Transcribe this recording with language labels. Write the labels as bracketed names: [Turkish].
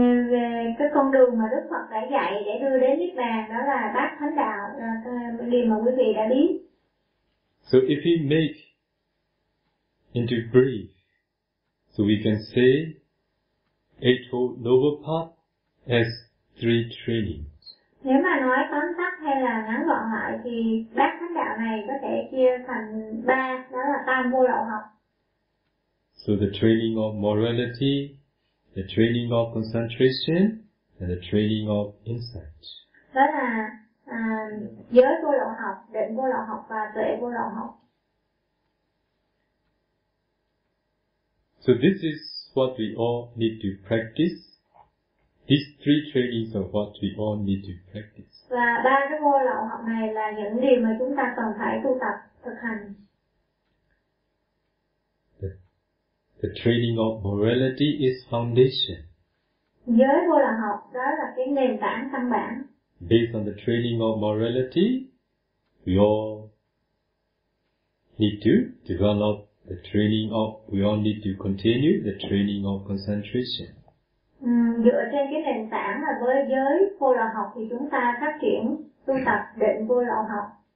[Vietnamese] Về cái con đường mà Đức Phật đã dạy để đưa đến Niết Bàn, đó là Bát Thánh Đạo, điều mà quý vị đã biết. [English] So if we make into brief, so we can say Eightfold Noble Path has three trainings. [Vietnamese] Nếu mà nói tóm tắt hay là ngắn gọn lại thì Bát Thánh Đạo này có thể chia thành ba, đó là Tam Vô Lậu Học. [English] So the training of morality, the training of concentration, and the training of insight. [Vietnamese] Đó là giới vô lậu học, định vô lậu học và tuệ vô lậu học. [English] So this is what we all need to practice. These three trainings are what we all need to practice. [Vietnamese] Và ba cái vô lậu học này là những điều mà chúng ta cần phải tu tập thực hành. [English] The training of morality is foundation. [Vietnamese] Giới vô lậu học đó là cái nền tảng căn bản. [English] Based on the training of morality, we all need to develop the training of. We all need to continue the training of concentration. [Vietnamese] Dựa trên cái nền tảng là với giới vô lậu học thì chúng ta phát triển tu tập định vô lậu học.